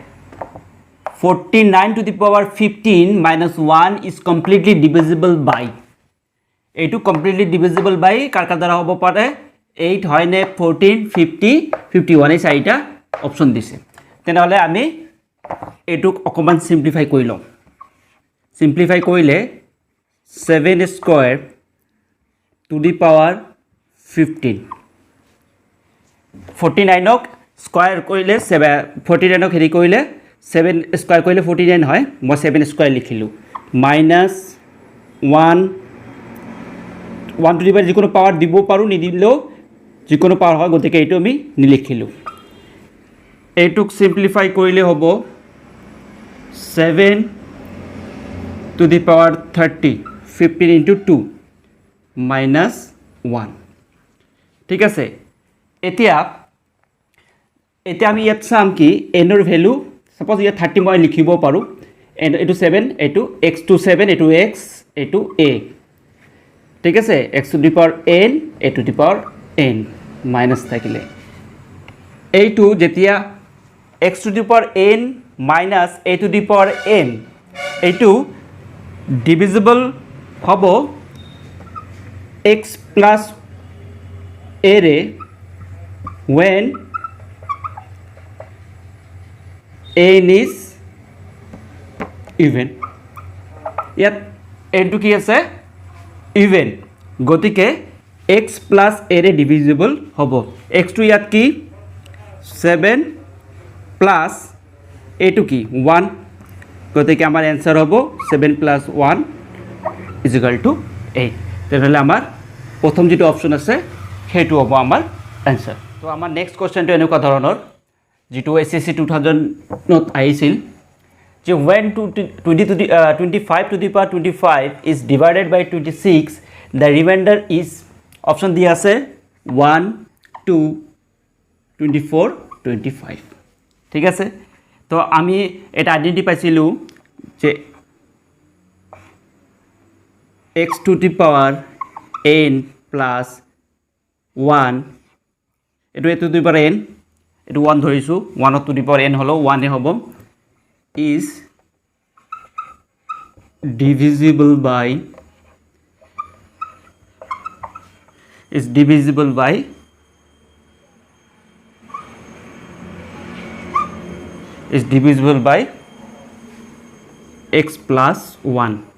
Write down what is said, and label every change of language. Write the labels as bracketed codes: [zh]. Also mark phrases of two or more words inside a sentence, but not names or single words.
[en] 49 to the power 15 minus 1 is completely divisible by [as] এইটো [en] completely divisible by [as] কাৰ দ্বাৰা হ'ব পাৰে 8 হয় নে 14 50 51 এই চাৰিটা অপশ্যন দিছে তেনেহ'লে আমি এইটোক অকণমান সিম্পলিফাই কৰি লওঁ সিম্পলিফাই কৰিলে 7 স্কোয়াৰ [en] to the power 15 [as] 49ক স্কোয়াৰ কৰিলে 49ক হেৰি কৰিলে 7 স্কোয়াৰ কৰিলে 49 হয় মই 7 স্কোয়াৰ লিখিলোঁ মাইনাছ 1 [en] to the power [as] যিকোনো পাৱাৰ দিব পাৰোঁ নিদিলেও যিকোনো পাৱাৰ হয় গতিকে এইটো আমি নিলিখিলোঁ এইটোক সিম্পলিফাই কৰিলে হ'ব 7 to [en] the power 30 15 into 2 minus 1 [as] ঠিক আছে এতিয়া আমি ইয়াত চাম কি এনৰ ভ্যালু সাপোজ ইয়াত 30 মই লিখিব পাৰোঁ এন এইটো 7 এইটো x to 7 এইটো x এইটো a ঠিক আছে [en] x to the power n [as] a to the power n মাইনাছ থাকিলে এইটো যেতিয়া [en] x to the power n [as] minus a to the power n এইটো ডিভিজিবল হ'ব [en] x plus a [as] ৰে [en] when n is even [as] ইয়াত nটো কি আছে even গতিকে [en] x plus a [as] ৰে ডিভিজিবল হ'ব x টো ইয়াত কি 7 plus a টো কি 1 গতিকে আমাৰ এনসাৰ হ'ব [en] 7 plus 1 is equal to 8 [as] তেনেহ'লে আমাৰ প্ৰথম যেটো অপচন আছে সেইটো হ'ব আমাৰ এনসাৰ তো আমাৰ নেক্সট কোৱেশ্চনটো এনেকুৱা ধৰণৰ যেটো এসএসসি 2000 নত আহিছিল যে [en] when 25 to the power 25 is divided by 26 the remainder is [as] option দিয়া আছে 1 2 24 25 ঠিক আছে তো আমি এটা আইডেন্টি পাইছিলো যে [en] x to the power n plus 1 [as] এটো [en] to the power n [as] এটো 1 ধৰিছো [en] 1 to the power n [as] হলো 1 এ হ'ব is [en] divisible by x plus 1